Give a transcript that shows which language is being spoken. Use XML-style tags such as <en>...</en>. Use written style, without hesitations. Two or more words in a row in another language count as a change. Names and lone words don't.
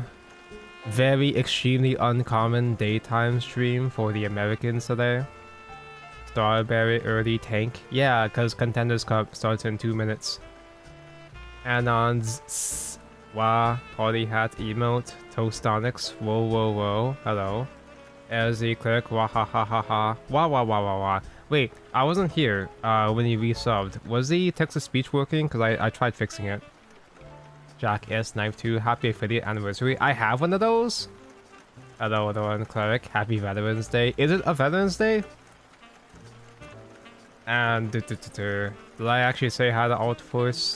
<en>Very extremely uncommon daytime stream for the Americans today. Strawberry early tank. Yeah, because Contenders Cup starts in 2 minutes. Anons. Wah. Party hat emote. Toastonics. Whoa whoa whoa. Hello. LZ Clerk. Wah ha ha ha ha. Wah wah wah wah wah. Wait, I wasn't here when you resubbed. Was the text-to-speech working? Because I tried fixing it. Jack S. Knife 2, happy 50th anniversary. I have one of those. Hello, Dawn Cleric. Happy Veterans Day. Is it a Veterans Day? And did I actually say hi to Alt Force?</en>